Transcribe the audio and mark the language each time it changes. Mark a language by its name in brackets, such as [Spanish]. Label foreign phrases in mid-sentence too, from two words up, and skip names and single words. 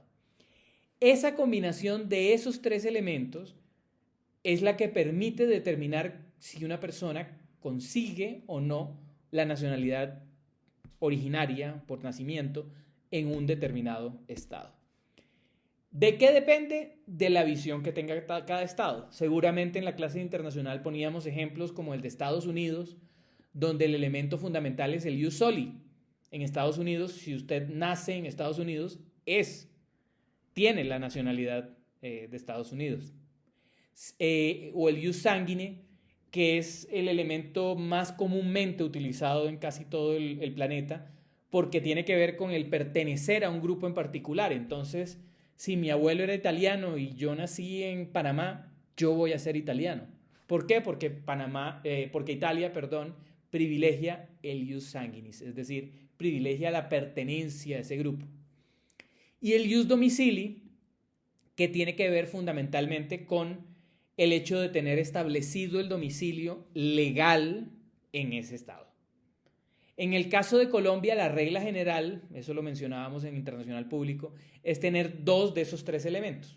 [Spanish] Esa combinación de esos tres elementos es la que permite determinar si una persona consigue o no la nacionalidad originaria por nacimiento en un determinado estado. ¿De qué depende? De la visión que tenga cada estado. Seguramente en la clase internacional poníamos ejemplos como el de Estados Unidos, donde el elemento fundamental es el [Latin] ius soli. [Spanish] En Estados Unidos, si usted nace en Estados Unidos, tiene la nacionalidad de Estados Unidos. o el [Latin] ius sanguine, [Spanish] que es el elemento más comúnmente utilizado en casi todo el planeta, porque tiene que ver con el pertenecer a un grupo en particular. Entonces, si mi abuelo era italiano y yo nací en Panamá, yo voy a ser italiano. ¿Por qué? Porque Italia, perdón, privilegia el [Latin] ius sanguinis, [Spanish] es decir, privilegia la pertenencia a ese grupo. Y el [Latin] ius domicili, [Spanish] que tiene que ver fundamentalmente con el hecho de tener establecido el domicilio legal en ese estado. En el caso de Colombia, la regla general, eso lo mencionábamos en Internacional Público, es tener 2 de esos 3 elementos.